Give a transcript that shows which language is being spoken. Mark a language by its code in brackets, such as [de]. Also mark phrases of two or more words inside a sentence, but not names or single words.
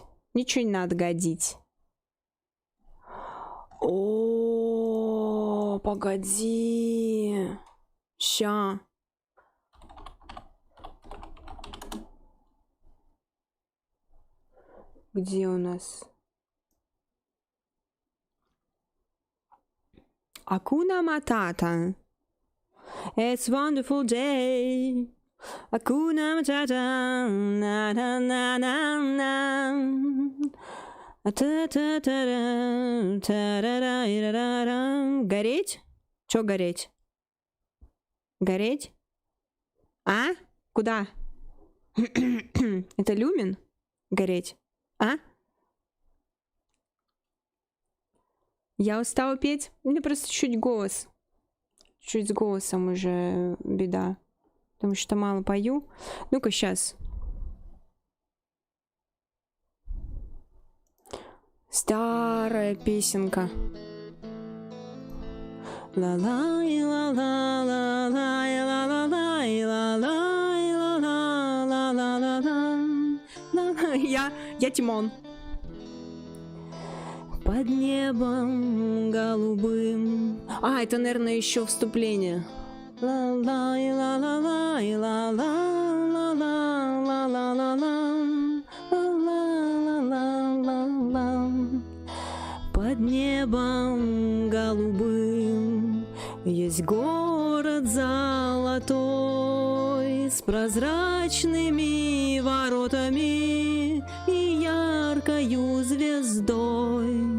[ru] Ничего не надо годить. О, погоди. Ща. Где у нас? Акуна Матата. [en] It's wonderful day. [ru] Акуна Матата. Гореть? Чё гореть? Гореть? А? Куда? Это люмен? Гореть? А? Я устала петь. У меня просто чуть голос. Чуть с голосом уже беда. Потому что мало пою. Ну-ка, сейчас. Старая песенка. Ла-лай, ла-ла, ла-лай, ла-ла-лай, ла-лай, ла-ла, ла-ла-ла-ла. Я Тимон. Под небом голубым. А, это, наверное, еще вступление. Ла-лай, ла-ла-лай, ла-ла, ла-ла, ла-ла-ла-ла. Под небом голубым есть город золотой с прозрачными воротами и яркою звездой.